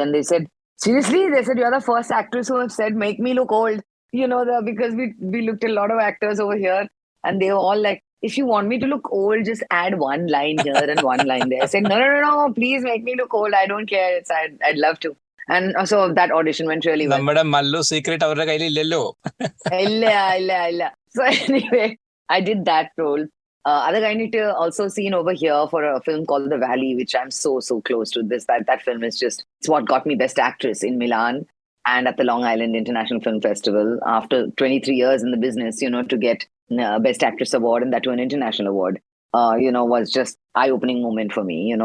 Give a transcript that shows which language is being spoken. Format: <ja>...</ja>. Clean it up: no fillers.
<en>And they said, seriously? They said, you're the first actress who have said, make me look old. Because we looked at a lot of actors over here, and they were all like, if you want me to look old, just add one line here and one line there. I said, no, please make me look old. I don't care. I'd love to. And so that audition went really well.</en> <ml>നമ്മുടെ Mallu secret അവരുടെ കയ്യിലില്ലല്ലോ. ഇല്ല.</ml> <en>So anyway, I did that role. Other guy need to also seen over here for a film called The Valley, which I'm so close to. That film is it's what got me Best Actress in Milan and at the Long Island International Film Festival. After 23 years in the business, to get Best Actress award, and that to an international award, was just eye-opening moment for me.</en>